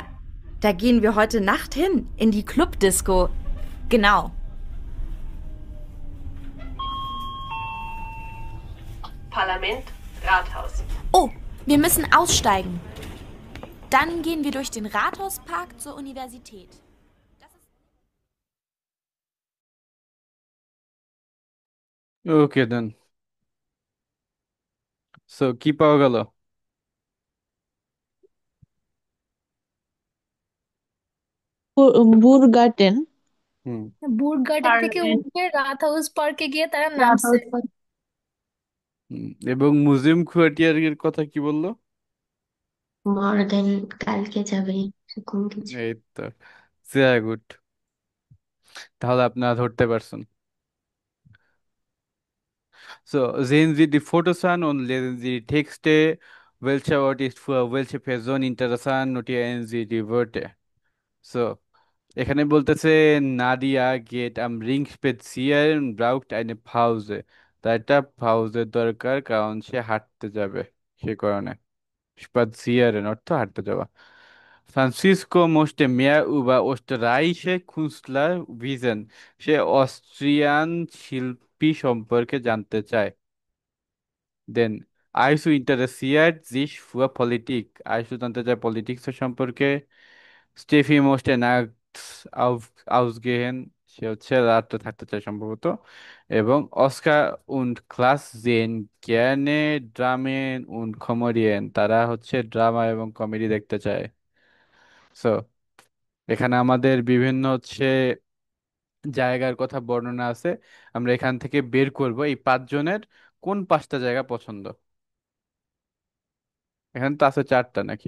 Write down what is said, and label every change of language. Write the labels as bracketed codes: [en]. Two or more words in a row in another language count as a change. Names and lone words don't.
[de] Da gehen wir heute Nacht hin, in die Clubdisco. Genau. Parlament, Rathaus. Oh, wir müssen aussteigen. Dann gehen wir durch den Rathauspark zur Universität. [en] okay then. [bn] সো কি পাওয়া গেল? বুরগার্টেন। হুম। বুট গার্ডেন থেকে পার্লামেন্ট, উঠে রাত হাউস পার্কে গিয়ে তারা রাত নামছে। এবং মিউজিয়াম কুয়াটিয়ারের কথা কি বললো? মর্গান কালকে যাবে, এরকম কিছু। এই তো, [de] sehr gut, [bn] তাহলে আপনারা ধরতে পারছেন। [de] So, sehen Sie die Fotos an und lesen Sie die Texte welche Ort ist für welche Person interessant, notieren Sie die Wörter. So, [bn] এখানে বলতেছে [de] নাদিয়া গেট am Ring spazieren und braucht eine Pause. [bn] তার একটা পাউজের দরকার কারণ সে হাঁটতে যাবে সে কারণে spazieren অর্থ হাঁটতে যাওয়া। [de] Francisco möchte mehr über österreichische Künstler wissen. [bn] সে অস্ট্রিয়ান শিল্পী সম্পর্কে জানতে চায়। [de] দেন আইসু ইন্টারেসিয়াট sich für Politik. [bn] আইসু জানতে চায় পলিটিক্স সম্পর্কে। স্টেফি [de] möchte nachts ausgehen. [bn] সে হচ্ছে রাতটা থাকতে চায় সম্ভবত। এবং অস্কার und ক্লাস [de] sehen gerne Dramen und Komödien. [bn] তারা হচ্ছে ড্রামা এবং কমেডি দেখতে চায়। সো এখানে আমাদের বিভিন্ন হচ্ছে জায়গার কথা বর্ণনা আছে। আমরা এখান থেকে বের করব এই পাঁচজনের কোন পাঁচটা জায়গা পছন্দ। এখানে তো আছে চারটা নাকি?